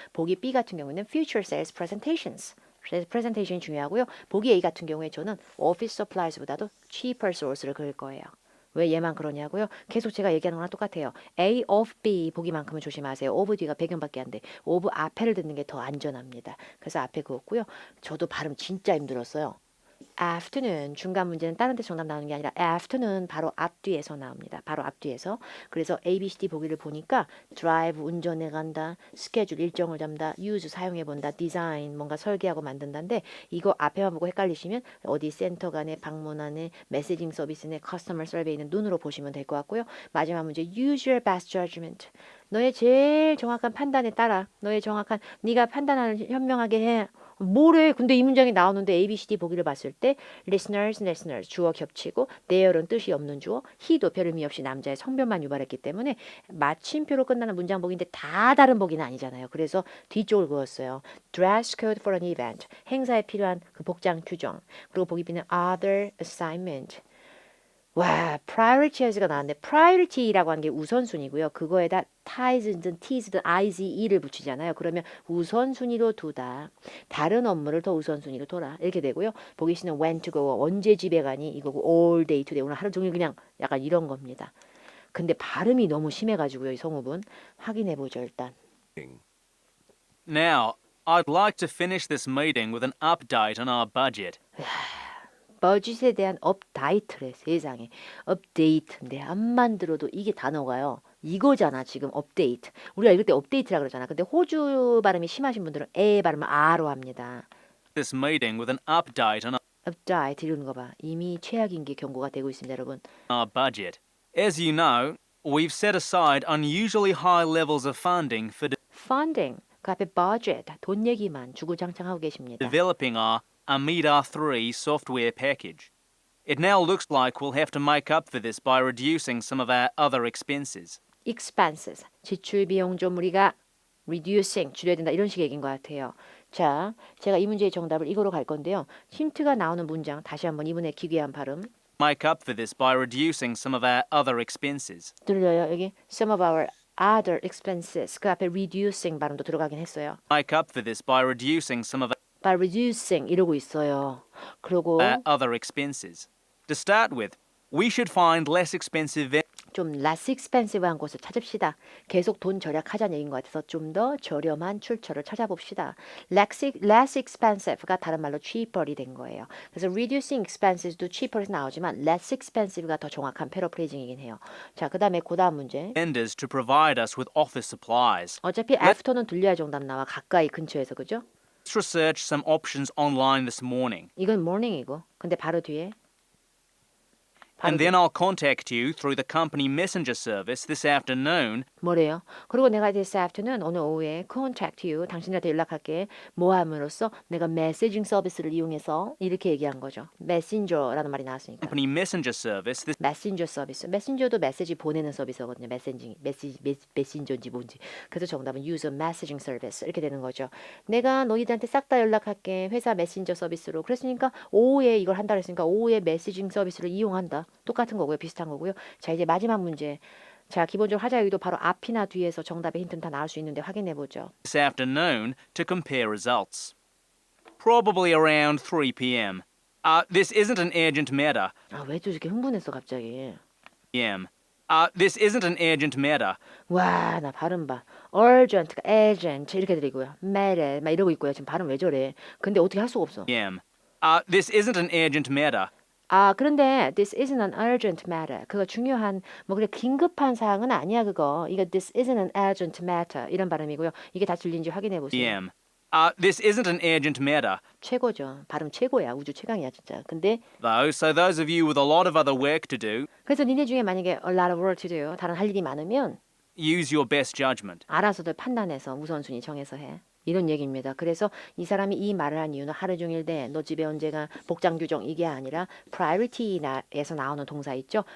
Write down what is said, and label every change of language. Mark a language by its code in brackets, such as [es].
[ko] 보기 B 같은 경우는 [en] future sales presentations. [ko] 프레젠테이션이 중요하고요. 보기 A 같은 경우에 저는 office supplies보다도 cheaper source를 그릴 거예요. 왜 얘만 그러냐고요? 계속 제가 얘기하는 거랑 똑같아요. A of B 보기만큼은 조심하세요. of 뒤가 배경밖에 안 돼. of 앞에를 듣는 게 더 안전합니다. 그래서 앞에 그었고요. 저도 발음 진짜 힘들었어요. afternoon 중간 문제는 다른 데 정답 나오는 게 아니라 afternoon 바로 앞뒤에서 나옵니다. 바로 앞뒤에서. 그래서 A, B, C, D 보기를 보니까 drive 운전해 간다, schedule 일정을 잡다, use 사용해 본다, design 뭔가 설계하고 만든다인데 이거 앞에만 보고 헷갈리시면 어디 센터 간에 방문하네, 메시징 서비스네, 커스터머 서베이는 눈으로 보시면 될 것 같고요. 마지막 문제 [en] use your best judgment. [ko] 너의 제일 정확한 판단에 따라 너의 정확한 네가 판단하는 현명하게 해. 뭐래? 근데 이 문장이 나오는데 A, B, C, D 보기를 봤을 때 listeners 주어 겹치고 there은 뜻이 없는 주어 he도 별 의미 없이 남자의 성별만 유발했기 때문에 마침표로 끝나는 문장 보기인데 다 다른 보기는 아니잖아요. 그래서 뒤쪽을 그었어요. [en] dress code for an event [ko] 행사에 필요한 그 복장 규정 그리고 보기 B는 other assignment 와, priorities가 나왔는데 priority라고 하는 게 우선순위고요. 그거에다 ties든 ts든 is, e를 붙이잖아요. 그러면 우선순위로 두다. 다른 업무를 더 우선순위로 둬라. 이렇게 되고요. 보기 C는 [en] when to go, [ko] 언제 집에 가니 이거고 [en] all day today, [ko] 오늘 하루 종일 그냥 약간 이런 겁니다. 근데 발음이 너무 심해가지고요. 이 성우분. 확인해보죠 일단. [en] Now, I'd like to finish this meeting with an update on our budget. [ko] 버짓에 대한 업데이트래 세상에 업데이트인데 암만 들어도 이게 단어가요 이거잖아 지금 업데이트 우리가 읽을 때 업데이트라 그러잖아 근데 호주 발음이 심하신 분들은 에 발음을 아로 합니다 [en] This meeting with an update on [ko] 업데이트 이러는 거봐 이미 최악인 게 경고가 되고 있습니다 여러분 [en] our budget. As you know, we've set aside unusually high levels of funding for [ko] funding 그 앞에 budget 돈 얘기만 주구장창하고 계십니다 [en] developing our Amida 3 software package. It now looks like we'll have to make up for this by reducing some of our other expenses. [ko] expenses 지출 비용 좀 우리가 reducing 줄여야 된다 이런 식의 얘기인 것 같아요. 자, 제가 이 문제의 정답을 이거로 갈 건데요. 힌트가 나오는 문장 다시 한번 이분의 기괴한 발음 [en] Make up for this by reducing some of our other expenses. [ko] 들려요? 여기 [en] some of our other expenses [ko] 그 앞에 reducing 발음도 들어가긴 했어요. [en] Make up for this by reducing some of [ko] by reducing 이러고 있어요. 그리고 [en] our other expenses. To start with, we should find less expensive [ko] 좀 less expensive한 곳을 찾읍시다. 계속 돈 절약하자는 얘기인 것 같아서 좀 더 저렴한 출처를 찾아봅시다. less expensive가 다른 말로 cheaper이 된 거예요. 그래서 reducing expenses도 cheaper에서 나오지만 less expensive가 더 정확한 패러프레이징이긴 해요. 자, 그 다음에 그 다음 문제. [en] vendors to provide us with office supplies. [ko] 어차피 after는 들려야 정답 나와. 가까이 근처에서 그죠? Let's research some options online this morning, 이건 morning이고 근데 바로 뒤에 [en] and then I'll contact you through the company messenger service this afternoon [ko] 뭐래요? 그리고 내가 this afternoon 오늘 오후에 [en] contact you [ko] 당신한테 연락할게 뭐 함으로써 내가 메시징 서비스를 이용해서 이렇게 얘기한 거죠. messenger라는 말이 나왔으니까. [en] company messenger service this [ko] 메신저 서비스. 메신저도 메시지 보내는 서비스거든요. 메신저인지 뭔지. 그래서 정답은 [en] user messaging service [ko] 이렇게 되는 거죠. 내가 너희들한테 싹 다 연락할게. 회사 메신저 서비스로. 그랬으니까 오후에 이걸 한다 그랬으니까 오후에 메시징 서비스를 이용한다. 똑같은 거고요. 비슷한 거고요. 자, 이제 마지막 문제. 자, 기본적으로 하자 여기도 바로 앞이나 뒤에서 정답의 힌트는 다 나올 수 있는데 확인해 보죠. [en] this afternoon to compare results. Probably around 3 p.m. This isn't an urgent matter. [ko] 아, 왜 또 이렇게 흥분했어 갑자기. [en] This isn't an urgent matter. [ko] 와, 나 발음 봐. urgent가 urgent 이렇게 들리고요. matter 막 이러고 있고요. 지금 발음 왜 저래? 근데 어떻게 할 수가 없어. [en] This isn't an urgent matter. [ko] 아, 그런데 [en] this isn't an urgent matter. [ko] 그거 중요한 뭐 그래 긴급한 사항은 아니야 그거. 이거 [en] this isn't an urgent matter [ko] 이런 발음이고요. 이게 다 들린지 확인해 보세요. [en] PM. This isn't an urgent matter, [ko] 최고죠. 발음 최고야. 우주 최강이야 진짜. 근데 [en] though, so those of you with a lot of other work to do, [ko] 그래서 니네 중에 만약에 [en] a lot of work to do [ko] 다른 할 일이 많으면 [en] use your best judgment. [ko] 알아서들 판단해서 우선순위 정해서 해. 이런 얘기입니다. 그래서 이 사람이 이 말을 한 이유는 하루 종일 돼. 너 집에 언제가 복장 규정 이게 아니라 priority에서 나오는 동사 있죠.